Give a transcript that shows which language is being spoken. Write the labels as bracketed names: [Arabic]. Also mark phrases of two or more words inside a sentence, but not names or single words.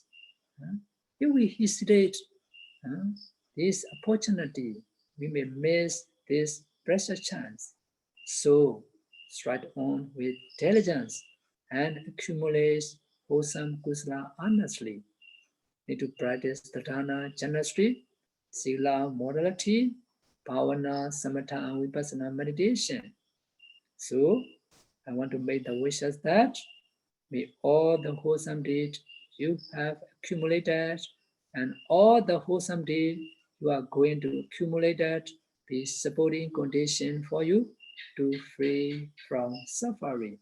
[English] If we hesitate this opportunity, we may miss this precious chance. So, stride on with diligence and accumulate wholesome kusala honestly. Need to practice the dana generously, sila morality, [Pali] bhavana, samatha, [English] and vipassana meditation. So, I want to make the wishes that may all the wholesome deeds you have accumulated and all the wholesome deeds you are going to accumulate be supporting condition for you to free from suffering.